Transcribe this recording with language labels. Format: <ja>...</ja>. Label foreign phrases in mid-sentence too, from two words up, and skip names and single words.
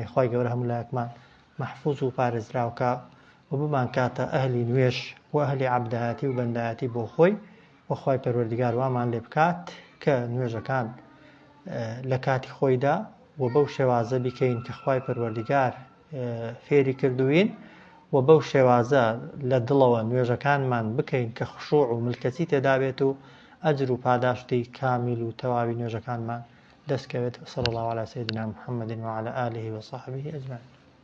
<ckb>خی گەورە هەموو لایەکمان مەحفوظ و پارێزراوکە و بمان کاتە ئەهلی نوێش و ئەهلی عەبدایەتی و بەندایەتی بۆ خۆی وەخوای پەروەردگار وامان لێ بکات کە نوێژەکان لە کاتی خۆیدا و بەو شێوازە بیکەین کە خوای پەروەردگار فێری کردوین و بەو شێوازە لە دڵەوە نوێژەکانمان بکەین کە خوشوع و ملکەچی تێدا بێت و ئەجر و پاداشتی کامیل و تەواوی نوێژەکانمان دەستکەوێت.</ckb> <ar>صلی الله علی سیدنا محمد وعلى آله وصحبه أجمعين.</ar>